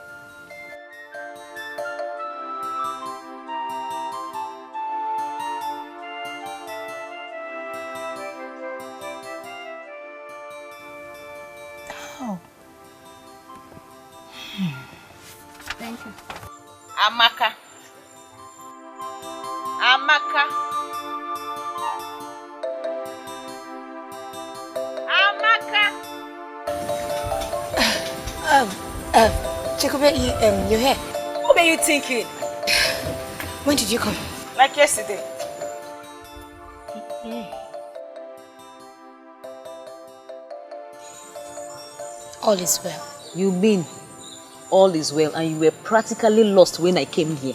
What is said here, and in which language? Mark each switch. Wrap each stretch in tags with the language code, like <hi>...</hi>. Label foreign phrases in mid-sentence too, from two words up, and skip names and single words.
<en>How? Thank you. Amaka. Amaka. Amaka. Chekube, you're here. What were you thinking? When did you come? Like yesterday. All is well. You mean all is well and you were practically lost when I came here?</en>